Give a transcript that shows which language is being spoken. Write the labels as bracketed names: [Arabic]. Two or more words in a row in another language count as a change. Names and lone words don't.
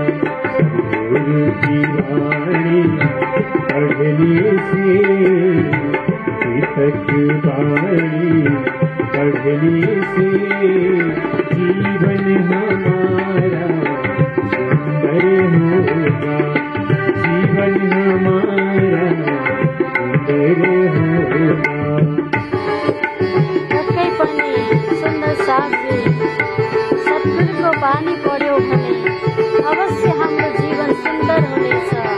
[Hindi] सद्गुरु की वाणी पढ़ने से, गीतक वाणी पढ़ने से जीवन हमारा सुंदर होगा, जीवन हमारा सुंदर होगा। [Nepali] पक्कै पनि सुन्दर साथी सद्गुरुको बानी पढ्यो भने अवश्य हाम्रो जीवन सुन्दर हुनेछ।